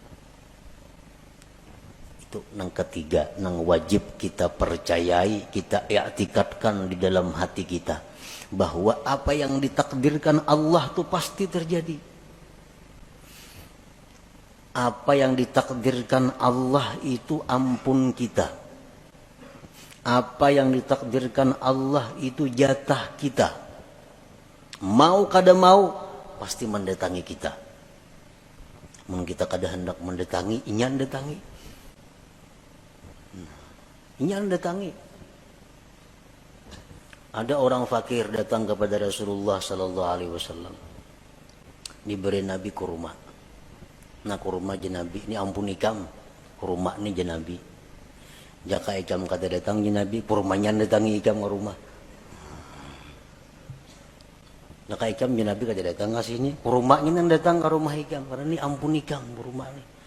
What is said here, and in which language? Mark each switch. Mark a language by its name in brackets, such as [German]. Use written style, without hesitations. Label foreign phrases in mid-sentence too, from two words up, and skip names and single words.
[Banjar] Itu yang ketiga, yang wajib kita percayai, kita i'tikadkan di dalam hati kita, bahwa apa yang ditakdirkan Allah itu pasti terjadi. Apa yang ditakdirkan Allah itu ampun kita. Apa yang ditakdirkan Allah itu jatah kita. Mau kada mau pasti mendatangi kita. Mun kita kada hendak mendatangi, inyan datangi. Inyan datangi. Ada orang fakir datang kepada Rasulullah [Arabic] صلى الله عليه وسلم. [Banjar] Diberi Nabi kurma. Nah, kurma je Nabi, ini ampun ikam. Kurma ni je Nabi. Jaka ikam kata datang je Nabi, kurmanya datangi ikam ke rumah. Jaka ikam je Nabi kata datang ke sini, kurmanya nang datang ke rumah ikam, karena ini ampun ikam kurma ni.